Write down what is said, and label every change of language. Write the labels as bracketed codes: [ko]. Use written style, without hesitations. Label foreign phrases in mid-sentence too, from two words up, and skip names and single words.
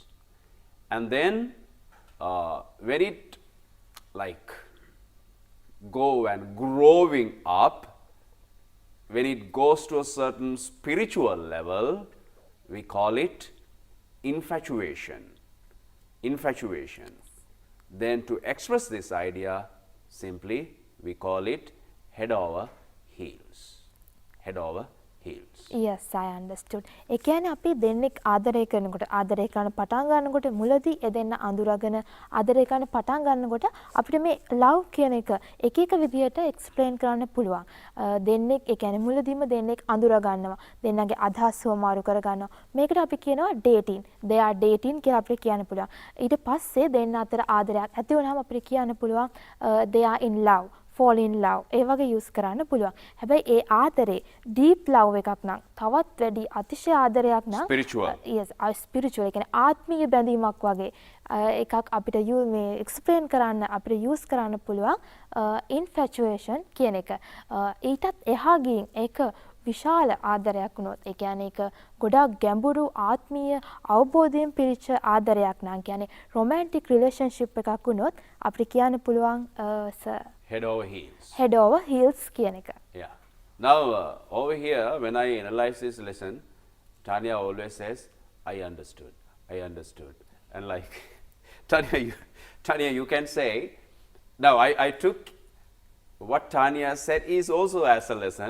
[en] And then when it like go and growing up, when it goes to a certain spiritual level, we call it infatuation. Infatuation. Then to express this idea, simply we call it head over heels. Head over heels. Yes, I understood. [si] ඒ කියන්නේ අපි දෙන්නෙක් ආදරය කරනකොට ආදරය කරන පටන් ගන්නකොට මුලදී ඒ දෙන්න අඳුරගෙන ආදරය කරන පටන් ගන්නකොට අපිට මේ love කියන එක එක විදිහට explain කරන්න පුළුවන්. දෙන්නෙක් ඒ කියන්නේ මුලදීම දෙන්නෙක් අඳුර ගන්නවා. දෙන්නගේ අදහස් වමාරු කර ගන්නවා. මේකට අපි කියනවා dating. [en] They are dating [si] කියලා අපිට කියන්න පුළුවන්. ඊට පස්සේ දෙන්න අතර ආදරයක් ඇති වුණාම අපිට කියන්න පුළුවන් [en] they are in love. fall in love [si] ඒ වගේ use කරන්න පුළුවන්. හැබැයි ඒ ආදරේ [en] deep love [si] එකක් නම් තවත් වැඩි අතිශය ආදරයක් නම් [en] spiritual. Yes, spiritual. [si] ඒ කියන්නේ ආත්මීය බැඳීමක් වගේ එකක් අපිට මේ explain කරන්න අපිට use කරන්න පුළුවන් infatuation කියන එක. ඊටත් එහා ගින් ඒක විශාල ආදරයක් වුණොත් ඒ කියන්නේ ඒක ගොඩක් ගැඹුරු ආත්මීය අවබෝධයෙන් පිරිච්ච ආදරයක් නම් කියන්නේ [en] romantic relationship [si] එකක් වුණොත් අපිට කියන්න පුළුවන් [en] head over heels. Head over heels [si] කියන එක. [en] Yeah. Now over here when I analyze this lesson, Tanya always says, I understood. And like Tanya, you can say, now I took what Tanya said is also as a lesson.